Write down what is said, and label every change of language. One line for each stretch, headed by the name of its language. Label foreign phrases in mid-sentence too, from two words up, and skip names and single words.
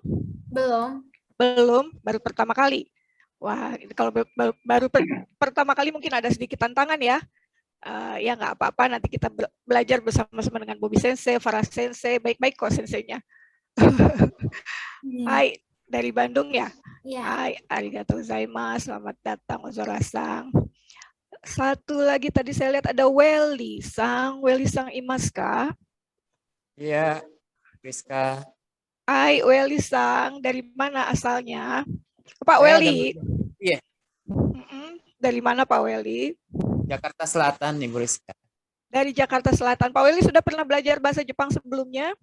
Indonesian: Belum, baru pertama kali. Wah, kalau baru pertama kali mungkin ada sedikit tantangan ya. Ya nggak apa-apa, nanti kita belajar bersama-sama dengan Bobby Sensei, Farah Sensei, baik-baik kok senseinya. Hai, dari Bandung ya? Iya. Hai,
Japanese: ありがとうございます,
Indonesian: selamat datang Ozora-san. Satu lagi tadi saya lihat ada Welly-sang.
Japanese: Welly-sang imasu ka?
Indonesian: Iya, Rizka. Hai, Welly-sang, dari mana asalnya? Pak Welly. Iya. Dari mana Pak Welly? Jakarta Selatan, Ibu Rizka. Dari Jakarta Selatan. Pak Welly sudah pernah belajar bahasa Jepang sebelumnya?